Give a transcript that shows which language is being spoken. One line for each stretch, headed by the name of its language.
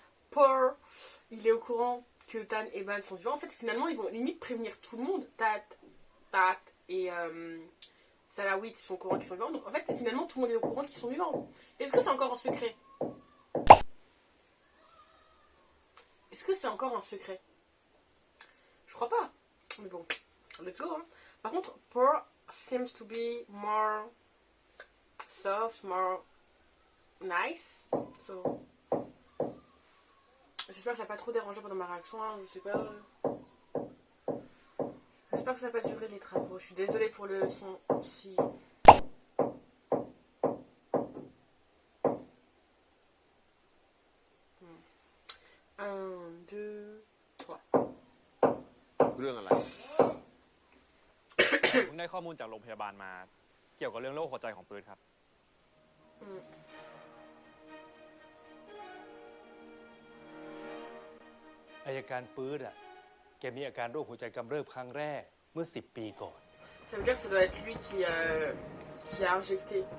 French: Paul, il est au courant que Tan et Ban sont vivants. En fait, finalement, ils vont limite prévenir tout le monde. Tat et Salawit sont au courant qu'ils sont vivants. Donc, en fait, finalement, tout le monde est au courant qu'ils sont vivants. Est-ce que c'est encore un secret? Est-ce que c'est encore un secret? Je crois pas. Mais bon,
English: let's go.
French: Hein. Par contre,
English: Pearl seems to be more soft, more nice.
French: So, j'espère que ça n'a pas trop dérangé pendant ma réaction. Hein. Je sais pas. J'espère que ça n'a pas duré les travaux. Je suis désolée pour le son si. Un, deux, trois.
Thai: เรื่องอะไร ผมเพิ่งได้ข้อมูลจากโรงพยาบาลมา เกี่ยวกับเรื่องโรคหัวใจของปืนครับ อัยการปื้ดอ่ะ แกมีอาการโรคหัวใจกำเริบครั้งแรกเมื่อ10 ปีก่อน
French: Ça veut dire que ça doit être lui qui a injecté.